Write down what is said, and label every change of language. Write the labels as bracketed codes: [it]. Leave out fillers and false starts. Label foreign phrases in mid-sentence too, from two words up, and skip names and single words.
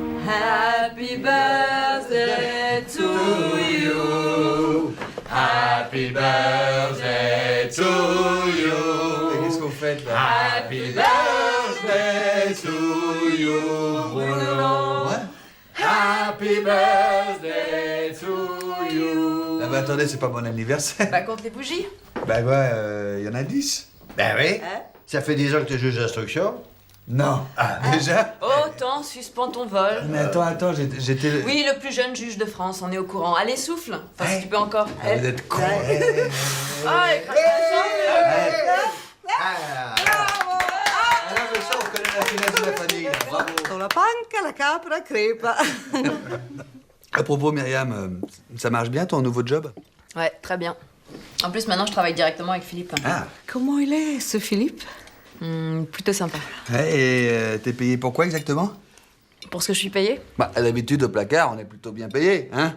[en] Happy birthday to you. Happy birthday to you. [fr] Qu'est-ce que vous faites là? [en] Happy birthday to you. [fr] Bruno. Ouais. [en] Happy birthday to you. [fr] Ah bah attendez, c'est pas mon anniversaire. Bah, compte les bougies. Bah ouais, y en a 10. Ben oui. Hein? Ça fait 10 ans que tu es juge d'instruction. Non. Ah, déjà? Autant suspends ton vol. Mais attends, j'étais... Oui, le plus jeune juge de France, on est au courant. Allez, souffle. Enfin, si Hey. tu peux encore. Ah, vous êtes con. Ah, et crache Ah, non, mais ça, on connaît la finesse de la famille. Bravo. Con la panca, la capra, crepa. À propos, Myriam, ça marche bien ton nouveau job? Ouais, très bien. En plus, maintenant, je travaille directement avec Philippe. Ah. Comment il est, ce Philippe? Plutôt sympa. Ouais, et t'es payé pour quoi exactement? Pour ce que je suis payée? Bah, à l'habitude, au placard, on est plutôt bien payé, hein?